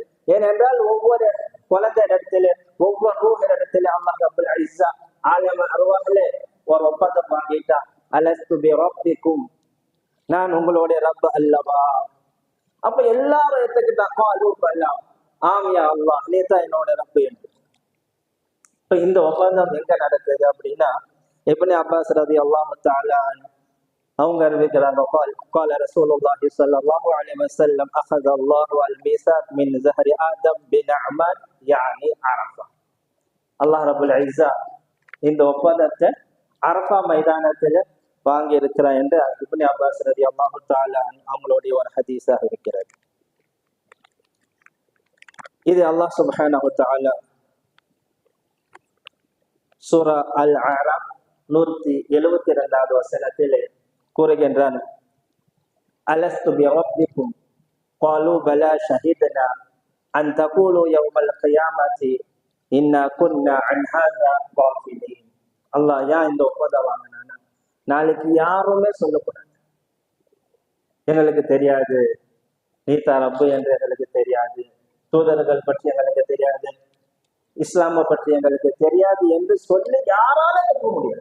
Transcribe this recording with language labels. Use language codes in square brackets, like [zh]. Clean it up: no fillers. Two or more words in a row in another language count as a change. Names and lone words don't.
[ta] ஏனென்றால் ஒவ்வொரு குழந்தை இடத்துல ஒவ்வொரு ரூஹ் இடத்துல அல்லாஹ் [ar] رب العزة عالم الأرواح [ta] ஒரு ஒப்பந்தம் வாங்கிட்டா, [ar] ألست بربكم, [ta] நான் உங்களுடைய ரப்ப அல்லவா. அப்ப எல்லாரும் எடுத்துக்கிட்டா [ar] قالوا بلى, [ta] ஆமியா அல்லாஹ் நீ தான் என்னோட ரப்பு என்று. இப்ப இந்த ஒப்பந்தம் எங்க நடக்குது அப்படின்னா, இப்னு அப்பாஸ் [ar] رضي الله تعالى [ta] அவங்க அறிவிக்கிறாங்க, [ar] قال رسول الله صلى الله عليه وسلم اخذ الله الميثاق من زهر ادم بنعمان يعني عرفه. [ta] அல்லாஹ் [ar] رب العزة [ta] இந்த ஒப்பந்தத்தை அரஃபா மைதானத்துல வாங்கி இருக்கிறார் என்று இப்னு அப்பாஸ் [ar] رضي الله تعالى [ta] அவங்களுடைய ஒரு ஹதீஸாக இருக்கிறது. இது அல்லாஹ் [ar] سبحانه وتعالى [ta] சூரா அல் அராஃப் 172வது வசனத்திலே கூறுகின்றான், [ar] ألست بربكم قالوا بلى شهدنا أن تقولوا يوم القيامة إنا كنا عن هذا غافلين. [ta] அல்லாஹ் ஏன் இந்த ஒப்பந்தம் வாங்கினானா, நாளைக்கு யாருமே சொல்லக்கூடாது எங்களுக்கு தெரியாது, நீதா ரப்பு என்று எங்களுக்கு தெரியாது, தூதர்கள் பற்றி எங்களுக்கு தெரியாது, இஸ்லாமை பற்றி எங்களுக்கு தெரியாது என்று சொல்லி யாராலும் இருக்க முடியாது.